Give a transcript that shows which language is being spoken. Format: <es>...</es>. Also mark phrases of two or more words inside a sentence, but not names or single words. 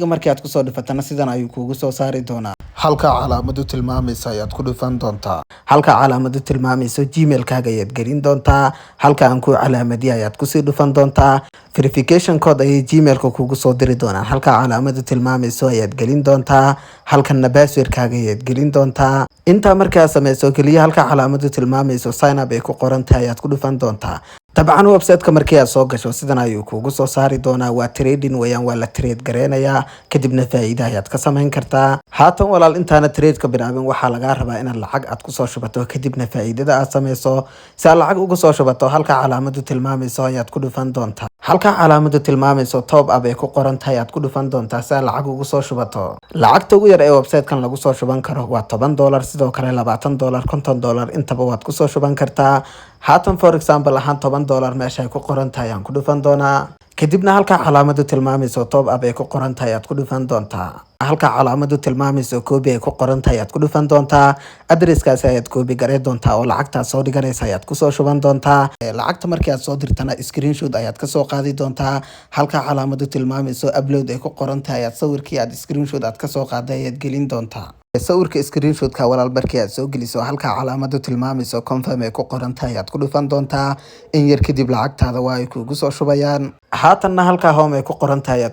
<so>markii aad ku soo dhifatana sidan ayuu kuugu soo saari doonaa halka calaamadu tilmaamaysa ayaad ku dhufan doontaa halka calaamadu tilmaamayso gmail-kaaga ayaad gelin doontaa halka aan ku calaamadiyo ayaad ku sii dhufan doontaa</so> <en>verification code</en> <so>ay gmail-ka kuugu soo diri doonaan halka calaamadu tilmaamayso ayaad gelin doontaa halkana password-kaaga ayaad gelin doontaa inta markaa sameyso kaliya halka calaamadu tilmaamayso</so> <en>sign up</en> <so>ay ku qoran tahay ayaad ku dhufan doontaa dabcan website-ka markii aad soo gasho sidan ayuu kuugu soo saari doonaa waa trading weeyaan waa la trade gareynayaa kadibna faa'iido ayaad ka sameyn kartaa haatan walaal intaana trade ka bilaabin waxaa laga rabaa inaad lacag aad ku soo shubato kadibna faa'iidada aad sameyso si aad lacag uga soo shubato halka calaamadu tilmaamayso ayaad ku dhufan doontaa halka calaamadu tilmaamayso top up ay ku qoran tahay aad ku dhufan doontaa si aad lacag uga soo shubato lacagta ugu yar ee website-kan lagu soo shuban karo waa $10 sidoo kale $20 $50 intaba waad ku soo shuban kartaa haatan</so> <en>for example</en> <so>ahaan $10 meesha ay ku qoran tahay aan ku dhufan doonaa kadibna halka calaamadu tilmaamayso</so> <en>top up</en> <so>ay ku qoran tahay aad ku dhufan doontaa halka calaamadu tilmaamayso copy ay ku qoran tahay aad ku dhufan doontaa addresskaas ayaad copy garay doontaa oo lacagta soo dhiganaysa ayaad ku soo shuban doontaa lacagta markii aad soo dirtana screenshot ayaad ka soo qaadi doontaa halka calaamadu tilmaamayso upload ay ku qoran tahay aad sawirkii aad screenshot aad ka soo qaaday ayaad gelin doontaa sawirka screenshot-ka walaal markii aad soo geliso halka calaamadu tilmaamayso confirm ay ku qoran tahay aad ku dhufan doontaa in yar kadib lacagtaada waa ay kuugu soo shubayaan haatanna halka home ay ku qoran tahay aad</so>